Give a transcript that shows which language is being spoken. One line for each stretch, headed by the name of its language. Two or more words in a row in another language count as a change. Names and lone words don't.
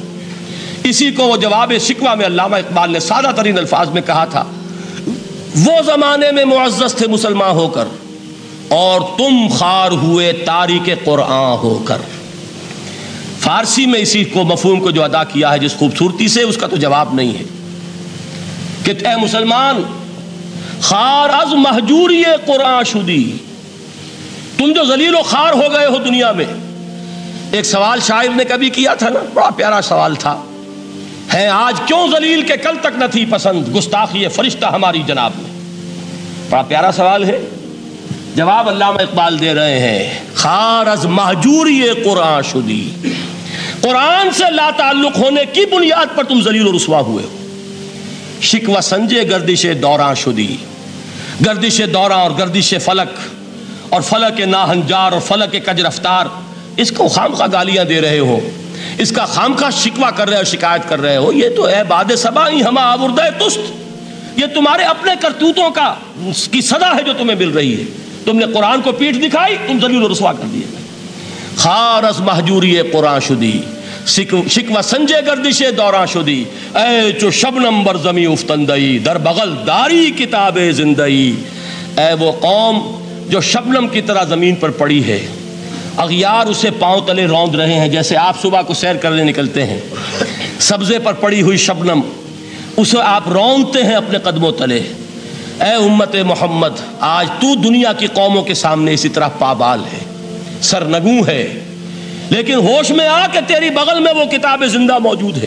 Urdu: اسی کو وہ جواب شکوہ میں علامہ اقبال نے سادہ ترین الفاظ میں کہا تھا، وہ زمانے میں معزز تھے مسلمان ہو کر اور تم خوار ہوئے تاریک قرآن ہو کر. فارسی میں اسی کو مفہوم کو جو ادا کیا ہے جس خوبصورتی سے، اس کا تو جواب نہیں ہے کہ
Persian: اے مسلمان خار از مہجوری قرآن شدی،
Urdu: تم جو ذلیل و خوار ہو گئے ہو دنیا میں. ایک سوال شاعر نے کبھی کیا تھا نا، بڑا پیارا سوال تھا، ہے آج کیوں ذلیل کہ کل تک نہ تھی پسند گستاخی فرشتہ ہماری جناب میں. بڑا پیارا سوال ہے. جواب علامہ اقبال دے رہے ہیں،
Persian: خار از مہجوری قرآن شدی،
Urdu: قرآن سے لا تعلق ہونے کی بنیاد پر تم ذلیل و رسوا ہوئے ہو.
Persian: شکوہ سنجے گردش دوراں شدی،
Urdu: گردش دوراں اور گردش فلک اور فلک ناہنجار اور فلک کج رفتار، اس کو خامخواہ گالیاں دے رہے ہو، اس کا خامخواہ شکوہ کر رہے ہو، شکایت کر رہے ہو. یہ تو ہے
Persian: باد صبائی ہما آوردہ تست،
Urdu: یہ تمہارے اپنے کرتوتوں کا کی سزا ہے جو تمہیں مل رہی ہے. تم نے قرآن کو پیٹھ دکھائی، تم ذلیل و رسوا کر دیے.
Persian: خار از مہجوری قرآن شدی، شکوہ سنجے گردش دوراں شدی، اے چو شبنم بر زمی افتندئی در بغل داری کتاب زندئی.
Urdu: اے وہ قوم جو شبنم کی طرح زمین پر پڑی ہے، اغیار اسے پاؤں تلے روند رہے ہیں. جیسے آپ صبح کو سیر کرنے نکلتے ہیں، سبزے پر پڑی ہوئی شبنم اسے آپ روندتے ہیں اپنے قدموں تلے. اے امت محمد، آج تو دنیا کی قوموں کے سامنے اسی طرح پابال ہے، سرنگوں ہے، لیکن ہوش میں آ کہ تیری بغل میں وہ کتاب زندہ موجود ہے.